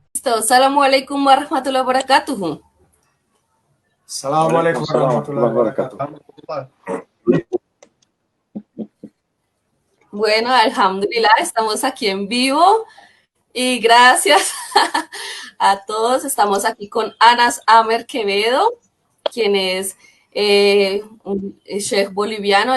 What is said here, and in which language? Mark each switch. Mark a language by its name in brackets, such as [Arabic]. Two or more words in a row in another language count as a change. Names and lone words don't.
[Spanish] Listo. [Arabic] السلام عليكم ورحمة الله وبركاته. السلام عليكم ورحمة الله وبركاته. [Spanish] Bueno, alhamdulillah, estamos aquí en vivo y gracias a todos. Estamos aquí con Anas Amer Quevedo, quien es un sheikh boliviano.